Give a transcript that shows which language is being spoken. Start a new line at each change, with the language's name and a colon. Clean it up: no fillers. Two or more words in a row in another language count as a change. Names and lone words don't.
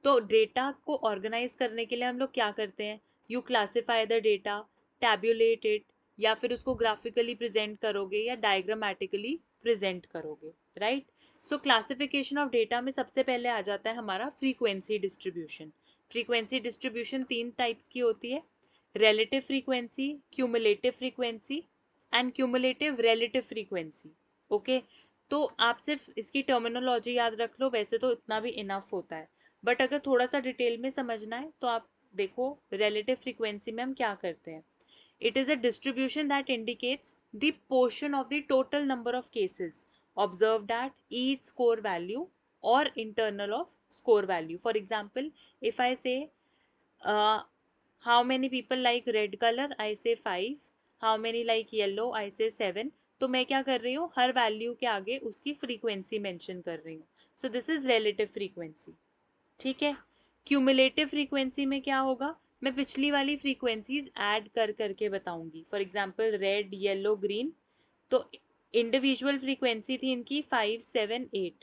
Hindi: तो डेटा को ऑर्गेनाइज करने के लिए हम लोग क्या करते हैं,
English: you classify the data, tabulate it,
Hindi: या फिर उसको
English: graphically present
Hindi: करोगे या
English: diagrammatically present
Hindi: करोगे, राइट।
English: so classification of data
Hindi: में सबसे पहले आ जाता है हमारा
English: frequency distribution. frequency distribution 3 types
Hindi: की होती है,
English: relative frequency, cumulative frequency and cumulative relative frequency।
Hindi: ओके, तो आप सिर्फ इसकी टर्मिनोलॉजी याद रख लो, वैसे तो इतना भी इनफ होता है, बट अगर थोड़ा सा डिटेल में समझना है तो आप देखो
English: relative frequency
Hindi: में हम क्या करते हैं।
English: It is a distribution that indicates the portion of the total number of cases observed at each score value or internal of score value. For example, if I say how many people like red color, I say 5, how many like yellow, I say 7,
Hindi: तो मैं क्या कर रही हूँ, हर वैल्यू के आगे उसकी
English: frequency mention
Hindi: कर रही हूँ।
English: so this is relative frequency,
Hindi: ठीक है। क्यूमुलेटिव फ्रीक्वेंसी में क्या होगा, मैं पिछली वाली
English: frequencies add
Hindi: कर करके बताऊंगी।
English: for example red, yellow, green,
Hindi: तो
English: individual frequency
Hindi: थी इनकी 5, 7, 8।